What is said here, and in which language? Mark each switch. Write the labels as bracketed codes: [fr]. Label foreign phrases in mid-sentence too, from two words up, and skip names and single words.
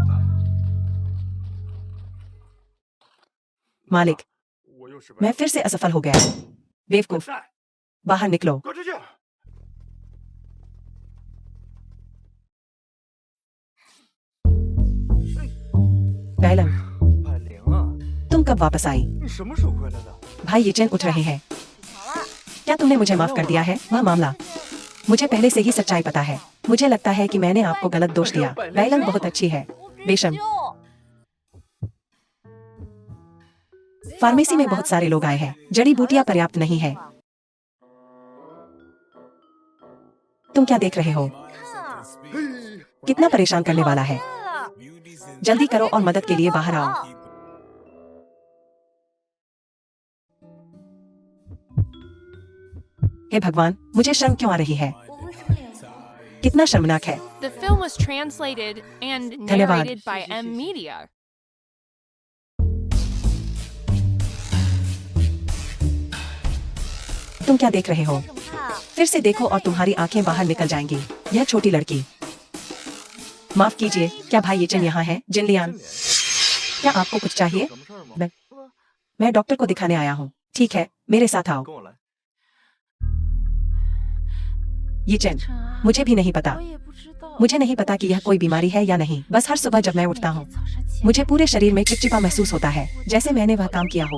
[hi] मालिक, मैं फिर से असफल हो गया। बेवकूफ, बाहर निकलो। बैलंग, [zh] 海玲啊， [hi] तुम कब वापस आई? [zh] 你什么时候回来的？ [hi] भाई ये चैन उठ रहे हैं। क्या तुमने मुझे माफ कर दिया है? वह मामला मुझे पहले से ही सच्चाई पता है। मुझे लगता है कि मैंने आपको गलत दोष दिया। बैलंग बहुत अच्छी है। बेशम, फार्मेसी में बहुत सारे लोग आए हैं। जड़ी बूटियां पर्याप्त नहीं है। तुम क्या देख रहे हो? कितना परेशान करने वाला है। जल्दी करो और मदद के लिए बाहर आओ। हे भगवान, मुझे शर्म क्यों आ रही है? कितना शर्मनाक है। [en] The film was translated and [hi] धन्यवाद। [en] narrated by M Media. [hi] तुम क्या देख रहे हो? फिर से देखो और तुम्हारी आंखें बाहर निकल जाएंगी। यह छोटी लड़की। माफ कीजिए, क्या भाई ये चैन यहाँ है? जिनलियान, क्या आपको कुछ चाहिए? [zh] 什么事儿吗？ [hi] मैं डॉक्टर को दिखाने आया हूँ। ठीक है, मेरे साथ आओ। [zh] 跟我来。 [hi] ये चैन मुझे भी नहीं पता। मुझे नहीं पता कि यह कोई बीमारी है या नहीं। बस हर सुबह जब मैं उठता हूँ मुझे पूरे शरीर में चिपचिपा महसूस होता है, जैसे मैंने वह काम किया हो।